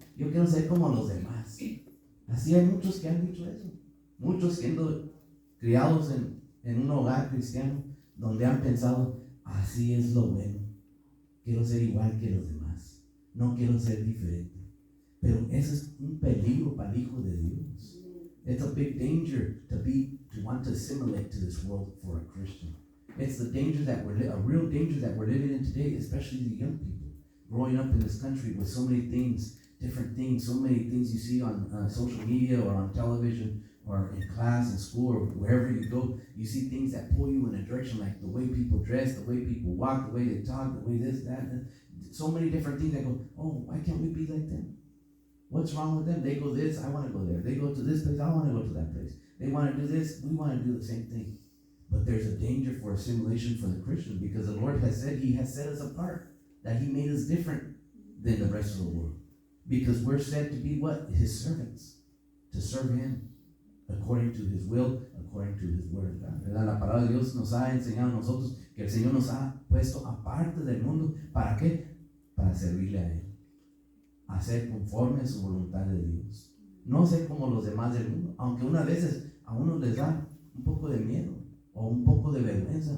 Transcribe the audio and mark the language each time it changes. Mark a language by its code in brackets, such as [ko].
[es] Yo quiero ser como los demás. Así hay muchos que han dicho eso. Muchos siendo criados en un hogar cristiano, donde han pensado: así es lo bueno. Quiero ser igual que los demás. No quiero ser diferente. Pero eso es un peligro para el Hijo de Dios. [en] It's a big danger to want to assimilate to this world for a Christian. It's the danger that a real danger that we're living in today, especially the young people growing up in this country with so many things, different things, so many things you see on social media or on television or in class, in school, or wherever you go. You see things that pull you in a direction, like the way people dress, the way people walk, the way they talk, the way this, that, and so many different things that go, oh, why can't we be like them? What's wrong with them? They go this, I want to go there. They go to this place, I want to go to that place. They want to do this, we want to do the same thing. But there's a danger for assimilation for the Christian, because the Lord has said He has set us apart, that He made us different than the rest of the world. Because we're said to be what? His servants, to serve Him according to His will, according to His word. [es] ¿Verdad? La palabra de Dios nos ha enseñado a nosotros que el Señor nos ha puesto aparte del mundo. ¿Para qué? Para servirle a Él. Hacer conforme a su voluntad de Dios. No ser como los demás del mundo, aunque unas veces a uno les da un poco de miedo o un poco de vergüenza.